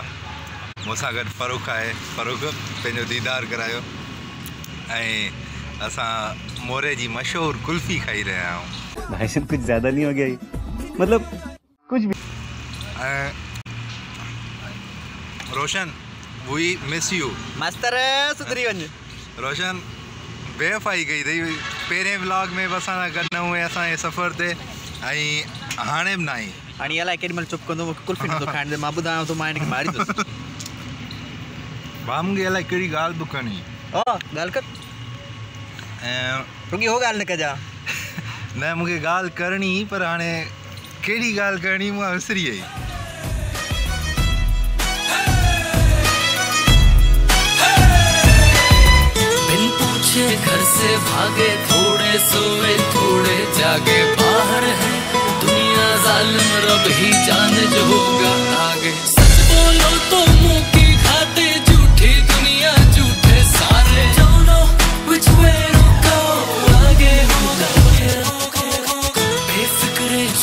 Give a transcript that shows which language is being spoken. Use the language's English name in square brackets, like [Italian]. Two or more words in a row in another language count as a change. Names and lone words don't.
[Sindhi] मूंसां गॾु फ़ारूक आहे। फ़ारूक पंहिंजो दीदार करायो ऐं असां मोरे जी मशहूरु कुल्फ़ी खाई रहिया आहियूं। [Hindi] भाई साहब कुछ ज़्यादा नहीं हो गया मतलब कुछ भी। [English] रोशन we miss you. [Sindhi] मास्टर सुधरी वञ। रोशन बेवफ़ाई कई अथई। पहिरें व्लॉग में बि असां सां गॾु न हुए असांजे सफ़र ते ऐं हाणे बि न आई। हाणे अलाए केॾी महिल चुप कंदो मूंखे कुल्फ़ी नथो खाइण दे। मां ॿुधायांव थो मां हिनखे मारींदुसि। भाउ मूंखे अलाए कहिड़ी ॻाल्हि बि करणी। ॻाल्हि कर रुॻी हो ॻाल्हि न कजां। न मूंखे ॻाल्हि करणी पर हाणे कहिड़ी ॻाल्हि करणी मां विसरी वई। [Hindi] बिन पूछे घर से भागे थोड़े सोए थोड़े जागे बाहर है दुनिया जालिम रब ही जाने जो होगा आगे। सच बोलो तो मुंह की खाते झूठी दुनिया झूठे सारे [English] don't know which way to go [Hindi] आगे होगा बेफिक्र